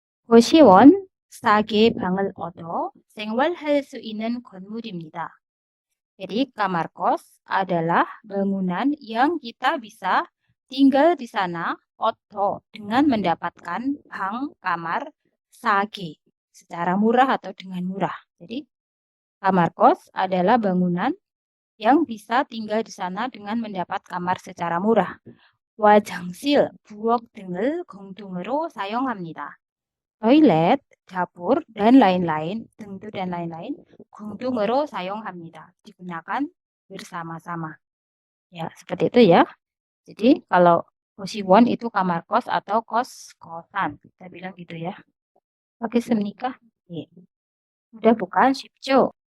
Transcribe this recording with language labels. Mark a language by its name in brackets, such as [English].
[Korean] 고시원 싸게 방을 얻어 생활할 수 있는 건물입니다. [Indonesian] Jadi kamar kos adalah bangunan yang kita bisa tinggal di sana atau dengan mendapatkan bang kamar sage secara murah atau dengan murah. Jadi kamar kos adalah bangunan yang bisa tinggal di sana dengan mendapat kamar secara murah. [Korean] 화장실, 부엌 등을 공동으로 사용합니다. [Indonesian] toilet, dapur, dan lain-lain, tentu dan lain-lain, [Korean] 공동으로 사용합니다. [Indonesian] Digunakan bersama-sama. Ya, seperti itu ya. Jadi kalau ko시원 itu kamar kos atau kos-kosan. Kita bilang gitu ya. Pakai semenikah? Ya. Mudah bukan? [Korean] 쉽죠?